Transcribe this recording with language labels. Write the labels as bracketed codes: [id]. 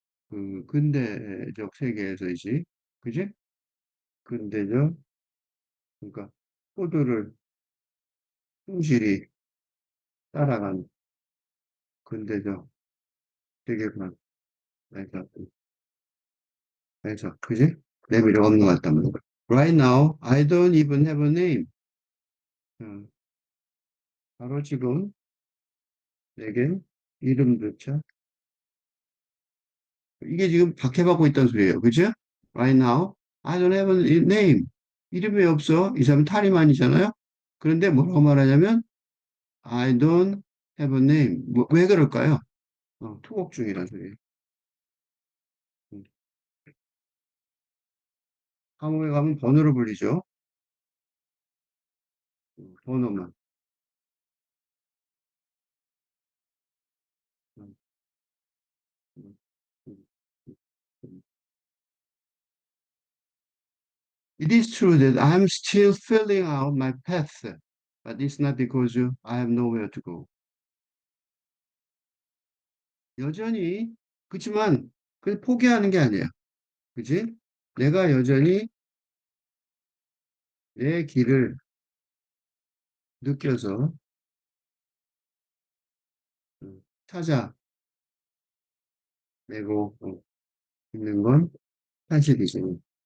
[ko] 그 근대적 세계에서이지. 그지? 근대적, 그러니까 코드를 충실히 따라간 근대적 세계관에서, 그지? 내 미래가 없는 것 같다는 거. [en] Right now, I don't even have a name. [ko] 어, 바로 지금 내겐 이름조차, 이게 지금 박해받고 있다는 소리예요. 그죠? [en] Right now, I don't have a name. [ko] 이름이 없어. 이 사람은 탈의만이잖아요. 그런데 뭐라고 말하냐면, [en] I don't have a name. [ko] 왜 그럴까요? 투곡 중이라는 소리예요. 음. 감옥에 가면 번호를 불리죠. 번호만. 음, 음, 음, 음. [en] It is true that I'm still filling out my path, but it's not because I have nowhere to go. [ko] 여전히, 그렇지만, 그 포기하는 게 아니에요. 그지? 내가 여전히 내 길을 느껴서 찾아내고 있는 건 사실이죠.